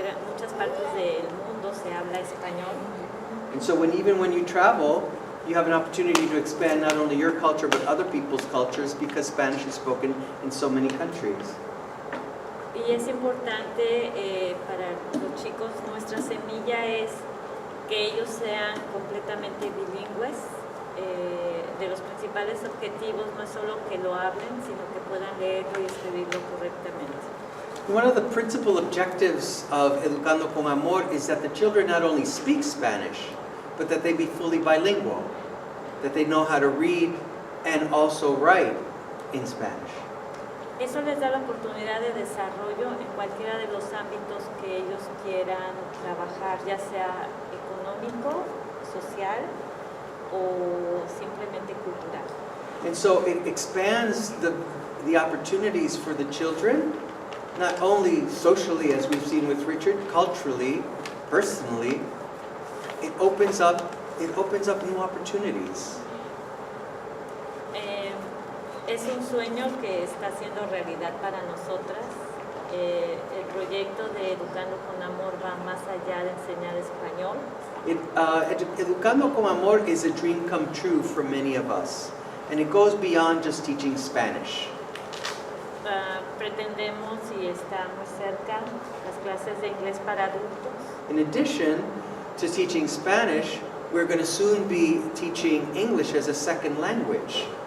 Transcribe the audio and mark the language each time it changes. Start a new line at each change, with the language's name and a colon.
Spanish: muchas partes del mundo se habla español.
English: And so even when you travel, you have an opportunity to expand not only your culture but other people's cultures because Spanish is spoken in so many countries.
Spanish: Y es importante para los chicos, nuestra semilla es que ellos sean completamente bilingües. De los principales objetivos no es solo que lo hablen, sino que puedan leerlo y escribirlo correctamente.
English: One of the principal objectives of Educando con Amor is that the children not only speak Spanish, but that they be fully bilingual, that they know how to read and also write in Spanish.
Spanish: Eso les da la oportunidad de desarrollo en cualquiera de los ámbitos que ellos quieran trabajar, ya sea económico, social o simplemente cultural.
English: And so it expands the opportunities for the children, not only socially as we've seen with Richard, culturally, personally. It opens up new opportunities.
Spanish: Es un sueño que está siendo realidad para nosotras. El proyecto de Educando con Amor va más allá de enseñar español.
English: Educando con Amor is a dream come true for many of us, and it goes beyond just teaching Spanish.
Spanish: Pretendemos, y está muy cerca, las clases de inglés para adultos.
English: In addition to teaching Spanish, we're going to soon be teaching English as a second language.